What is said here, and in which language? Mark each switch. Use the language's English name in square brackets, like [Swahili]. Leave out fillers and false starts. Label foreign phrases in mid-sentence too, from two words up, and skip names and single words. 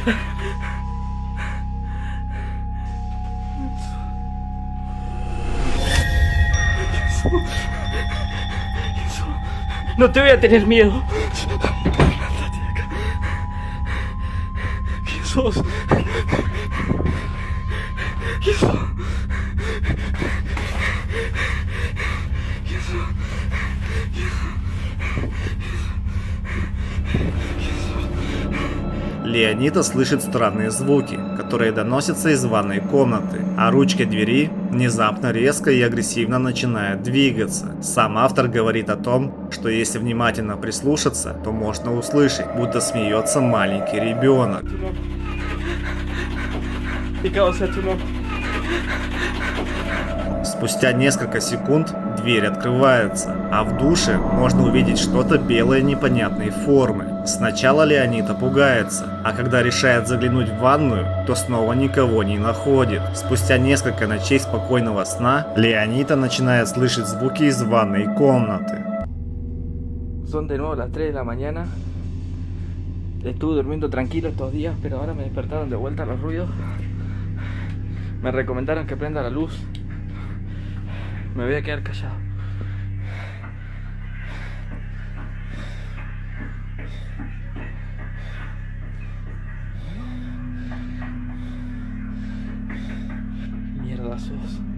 [Spanish] No te voy a tener miedo. Andate de acá. ¿Quién sos? ¿Quién sos? [Russian] Леонита слышит странные звуки, которые доносятся из ванной комнаты, а ручка двери внезапно резко и агрессивно начинает двигаться. Сам автор говорит о том, что если внимательно прислушаться, то можно услышать, будто смеется маленький ребенок. [Spanish] Santificado sea tu nombre. [Russian] Спустя несколько секунд дверь открывается, а в душе можно увидеть что-то белое непонятной формы. Сначала Леонита пугается, а когда решает заглянуть в ванную, то снова никого не находит. Спустя несколько ночей спокойного сна Леонита начинает слышать звуки из ванной комнаты. [Spanish] Son de nuevo las 3 de la mañana. Estuve durmiendo tranquilo estos días, pero ahora me despertaron de vuelta los ruidos. Me recomendaron que prenda la luz. Me voy a quedar callado. Mierda sos.